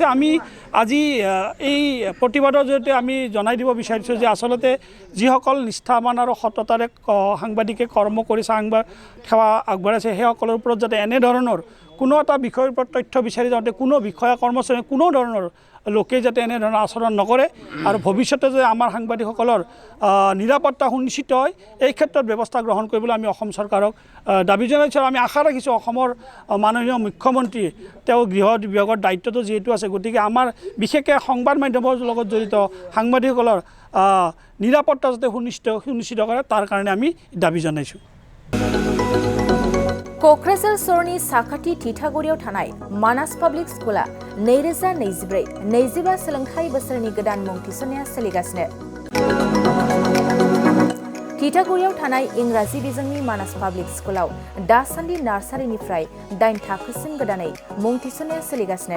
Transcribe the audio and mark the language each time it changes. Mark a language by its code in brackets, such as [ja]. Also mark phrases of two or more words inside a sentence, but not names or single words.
[as] আমি আজি এই প্ৰতিবাদৰ জৰিয়তে আমি জনাই দিব বিচাৰিছোঁ যে আচলতে যিসকল নিষ্ঠাবান আৰু সততাৰে সাংবাদিকে কৰ্ম কৰিছে, সেৱা আগবঢ়াইছে, সেইসকলৰ ওপৰত যাতে এনেধৰণৰ কোনো এটা বিষয়ৰ ওপৰত তথ্য বিচাৰি যাওঁতে কোনো বিষয়া কৰ্মচাৰী কোনো ধৰণৰ লোকে যাতে এনেধৰণৰ আচৰণ নকৰে আৰু ভৱিষ্যতে যে আমাৰ সাংবাদিকসকলৰ নিৰাপত্তা সুনিশ্চিত হয় এই ক্ষেত্ৰত ব্যৱস্থা গ্ৰহণ কৰিবলৈ আমি অসম চৰকাৰক দাবী জনাইছোঁ। আমি আশা ৰাখিছোঁ অসমৰ মাননীয় মুখ্যমন্ত্ৰীয়ে তেওঁ গৃহ বিভাগৰ দায়িত্বটো যিহেতু আছে, গতিকে আমাৰ বিশেষকৈ সংবাদ মাধ্যমৰ লগত জড়িত সাংবাদিকসকলৰ নিৰাপত্তা যাতে সুনিশ্চিত কৰে তাৰ কাৰণে আমি দাবী জনাইছোঁ। [brx] क'क्राझार सरनि साखाथि थिथागुरियाव थानाय मानास पाब्लिक स्कुला 2024-25 सोलोंथाइ बोसोरनि गोदान मुं थिसननाया सोलिगासिनो। थिथागुरियाव थानाय इंराजि बिजोंनि मानास पाब्लिक स्कुलाव दासान्दि नार्सारिनिफ्राय 8 थाखोसिम गोदानै मुं थिसननाया सोलिगासिनो।